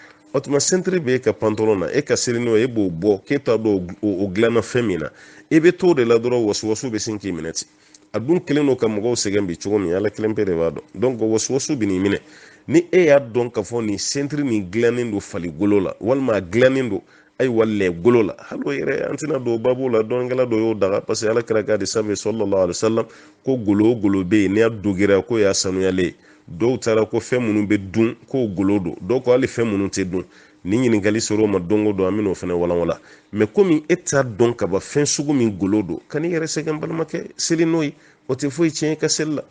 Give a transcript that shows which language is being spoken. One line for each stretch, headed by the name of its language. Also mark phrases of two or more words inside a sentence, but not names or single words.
Bambara: O tuma sentiri bɛ e ka pantalon na, e ka seli n'o ye, e b'o bɔ k'e t'a dɔn o dilanna fɛn min na, e bɛ t'o de la dɔrɔn wasuwasu bɛ sin k'i minɛ ten. A dun kelen don ka mɔgɔw sɛgɛn bi cogo min, Ala kelen pe de b'a dɔn. Donc wasuwasu bɛ n'i minɛ. Ni e y'a dɔn k'a fɔ nin sentiri nin dilannen don faligolo la, walima a dilannen don ayiwa lɛgolo la, hali o yɛrɛ an tɛna don o babu la, dɔnkɛla dɔ y'o daga,
French: parce que
Bambara: Ala kira k'a di sanfɛ
Arabic: صلى الله عليه وسلم
Bambara: ko golo o golo bɛ yen n'i y'a dogira ko y'a sanuyalen. Dɔw taara ko fɛn minnu bɛ dun k'o golo don, dɔw ko hali fɛn minnu tɛ dun. Ni ɲininkali sera o ma don o don an bɛn'o fana walanwalan. Mais komi e t'a dɔn ka ban fɛn sugu min golo don, ka n'i yɛrɛ sɛgɛn balimakɛ, seli n'o ye, o tɛ foyi tiɲɛ i ka seli la.